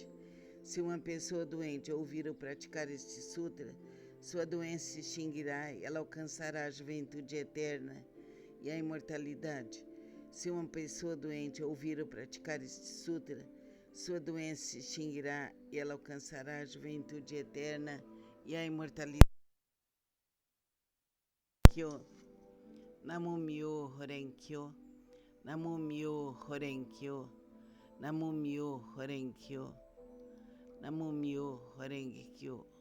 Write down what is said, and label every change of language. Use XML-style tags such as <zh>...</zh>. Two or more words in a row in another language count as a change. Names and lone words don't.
<pt>Se uma pessoa doente ouvir ou praticar este sutra, sua doença se extinguirá e ela alcançará a juventude eterna e a imortalidade. Se uma pessoa doente ouvir ou praticar este sutra, sua doença se extinguirá e ela alcançará a juventude eterna e a imortalidade.</pt> <ja>なむ みょう ほうれんきょう、なむ みょう ほうれんきょう、なむ みょう ほうれんきょう、なむ みょう ほうれんきょう.</ja>